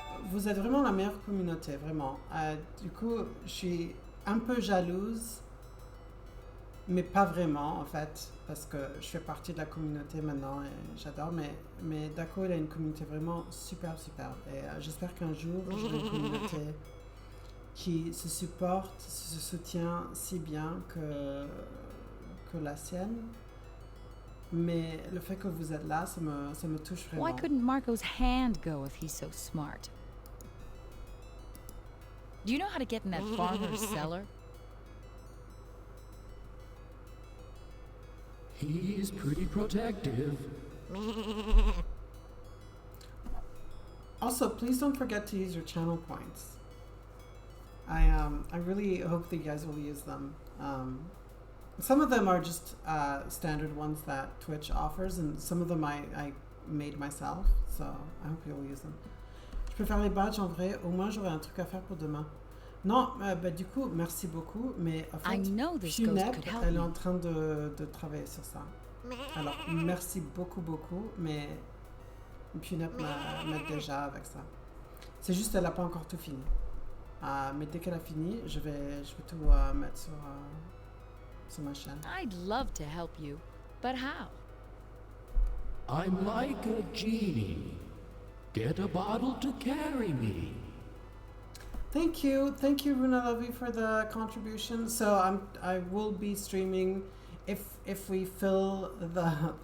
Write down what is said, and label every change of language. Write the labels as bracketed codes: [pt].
[fr] Vous êtes vraiment la meilleure communauté, vraiment. Du coup, je suis un peu jalouse, mais pas vraiment, en fait, parce que je fais partie de la communauté maintenant et j'adore, mais Daco, il a une communauté vraiment super. Et j'espère qu'un jour, j'aurai une communauté qui se supporte, se soutient si bien que la sienne. Mais le fait que vous êtes là, ça me touche vraiment. [en] Why couldn't Marco's hand go if he's so smart? Do you know how to get in that farmer's cellar? He's pretty protective. Also, please don't forget to use your channel points. I really hope that you guys will use them. Some of them are just standard ones that Twitch offers, and some of them I made myself, so I hope you'll use them. [fr] Je peux faire les badges en vrai, au moins j'aurai un truc à faire pour demain. Non, bah du coup, merci beaucoup, mais en fait, Funep, elle est en train de travailler sur ça. Alors, merci beaucoup, mais Funep m'aide déjà avec ça. C'est juste qu'elle n'a pas encore tout fini. Mais dès qu'elle a fini, je vais tout mettre sur ma chaîne. [en] I'd love to help you, but how? I'm like a genie. Get a bottle to carry me. Thank you, Runa Levy, for the contribution. So I will be streaming if we fill the.